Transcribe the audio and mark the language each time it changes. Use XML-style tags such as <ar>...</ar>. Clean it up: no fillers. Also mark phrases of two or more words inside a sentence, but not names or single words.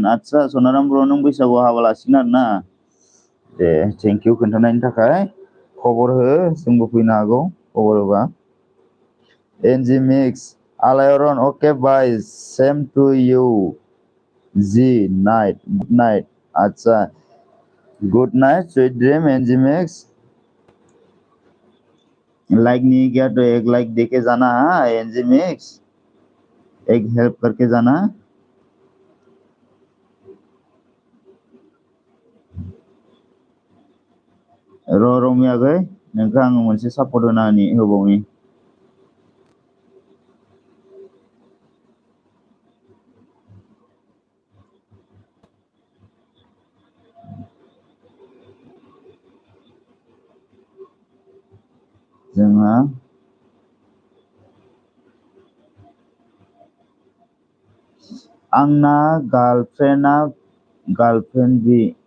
<brx>आदसा सनाराम ब्र' नों बैसागुआव हाबा लासिगोन आरोना? दे</brx> <en>thank you</en> <brx>खोन्थानायनि थाखाय। खबर हो, जोंबो फैनो हागौ खबर होबा।</brx> <en>एनजि मिक्स आलायअरन okay bye same to you g night good night. आदसा good night sweet dream एनजि मिक्स।</en> <hi>लाइक नहीं किया तो एक लाइक देके जाना है एनजी मिक्स, एक हेल्प करके जाना।</hi> <brx>रमि आगै नोंखौ आङो मोनसे सापर्ट होबावनि। जोंहा आंना गार्लफ्रेन्ड बि</brx>